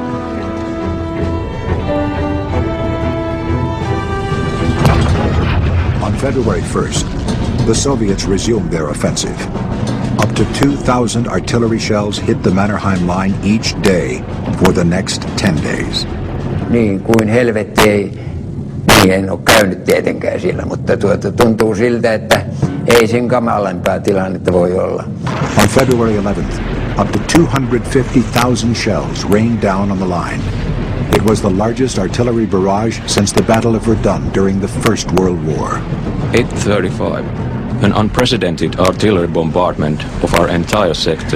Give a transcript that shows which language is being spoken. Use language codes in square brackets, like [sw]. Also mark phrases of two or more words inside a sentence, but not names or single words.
[en] On February 1st, the Soviets resumed their offensive. Up to 2,000 artillery shells hit the Mannerheim line each day for the next 10 days. [fi] Niin kuin helvetti ei en ole käynyt tietenkään siellä, mutta tuntuu siltä, että ei sen kamalempaa tilannetta voi olla. [en] On February 11th, up to 250,000 shells rained down on the line. It was the largest artillery barrage since the Battle of Verdun during the First World War. 8:35, an unprecedented artillery bombardment of our entire sector.